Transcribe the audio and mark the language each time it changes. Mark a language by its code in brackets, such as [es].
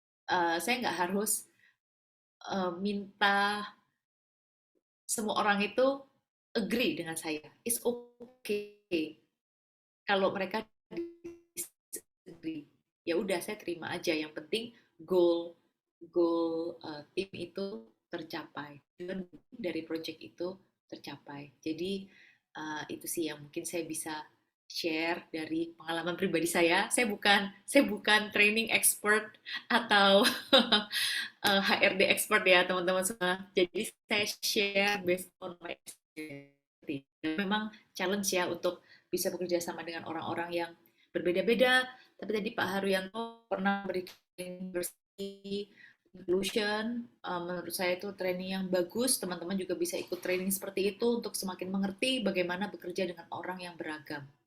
[id] Saya nggak harus minta semua orang itu agree dengan saya. [en] It's okay [id] kalau mereka [en] disagree. [id] Ya udah, saya terima aja. Yang penting goal goal tim itu tercapai, tujuan dari project itu tercapai. Jadi itu sih yang mungkin saya bisa share dari pengalaman pribadi saya. Saya bukan training expert atau HRD expert ya teman-teman semua. Jadi saya [en] share based on my experience. [id] Memang challenge ya untuk bisa bekerja sama dengan orang-orang yang berbeda-beda. Tapi tadi Pak Haryanto pernah berikan diversity inclusion. Menurut saya itu training yang bagus. Teman-teman juga bisa ikut training seperti itu untuk semakin mengerti bagaimana bekerja dengan orang yang beragam.